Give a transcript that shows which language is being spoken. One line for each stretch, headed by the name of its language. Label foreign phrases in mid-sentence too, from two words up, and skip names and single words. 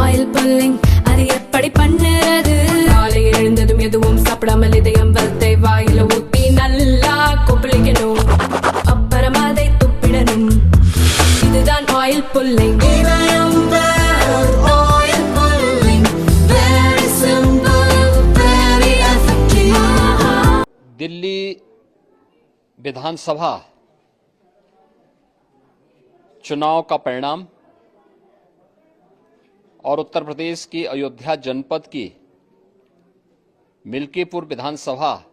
English: oil pulling
Tamil: அது எப்படி பண்ணுறது? காலையில் எழுந்ததும் எதுவும் சாப்பிடாமல் இதயம் வளத்தை வாயில ஊத்தி நல்லா கொப்பளிக்கணும், அப்புறம் அதை துப்பிடணும். இதுதான்
English: oil pulling.
Hindi: दिल्ली विधानसभा चुनाव का परिणाम और उत्तर प्रदेश की अयोध्या जनपद की मिल्कीपुर विधानसभा